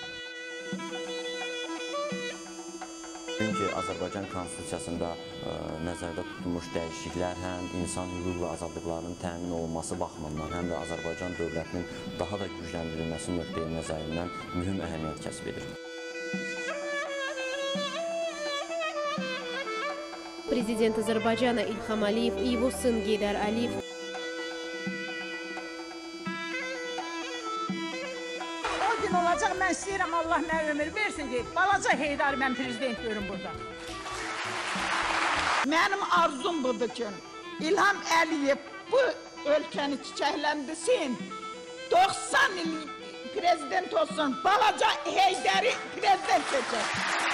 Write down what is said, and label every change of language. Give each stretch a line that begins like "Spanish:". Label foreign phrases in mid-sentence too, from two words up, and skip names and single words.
Azerbaijani: Çünki Azərbaycan Konstitusiyasında nəzərdə tutulmuş dəyişikliklər həm insan hüquq və azadlıqlarının təmin olunması baxımından, həm də Azərbaycan dövlətinin daha da gücləndirilməsi nöqteyi nəzərindən mühüm əhəmiyyət kəsb edir.
Russian: Президент Азербайджана Ильхам Алиев и его сын Гейдар Алиев.
Azerbaijani: O gün olacaq, mən istəyirəm Allah mənə ömür versin ki, balaca Heydar mən prezident görüm burada. Mənim arzum budur ki, İlham Əliyev bu ölkəni çiçəkləndirsin, 90 il prezident olsun, balaca Heydarı prezident seçər.